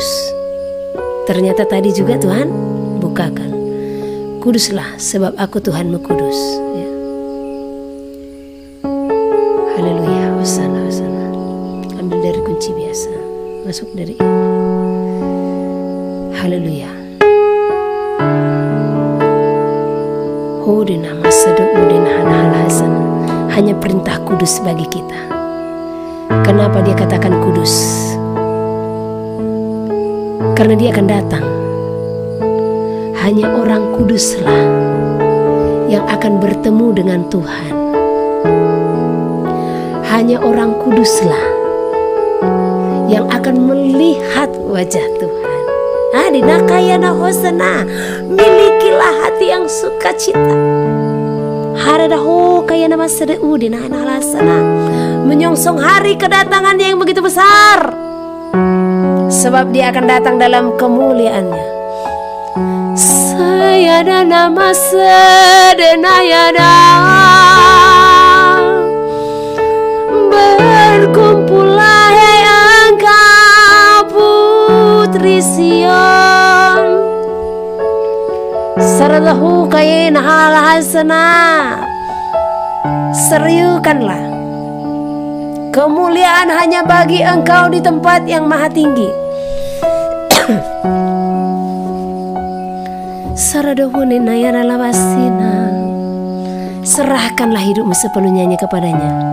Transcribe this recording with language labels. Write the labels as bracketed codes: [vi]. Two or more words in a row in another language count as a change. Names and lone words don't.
[id] Ternyata tadi juga Tuhan bukakan, kuduslah sebab aku Tuhanmu kudus, ya. Haleluya. Hosana, hosana. Ambil dari kunci biasa, masuk dari ini. Haleluya. Hodina masada udina hana hasana. Hanya perintah kudus bagi kita. Kenapa Dia katakan kudus? Karena Dia akan datang. Hanya orang kuduslah yang akan bertemu dengan Tuhan. Hanya orang kuduslah yang akan melihat wajah Tuhan. Adina kayana hosana, milikilah hati yang sukacita. Haradaho kayana masada udina halasana, menyongsong hari kedatangan yang begitu besar. Sebab Dia akan datang dalam kemuliaannya. Sayada nama sedenayada, berkumpullah hai engkau putri Sion. Saradahu kayana halasana, seriukanlah. Kemuliaan hanya bagi engkau di tempat yang maha tinggi. Saradahune nayana lawasina. Serahkanlah hidupmu sepenuhnya kepadanya.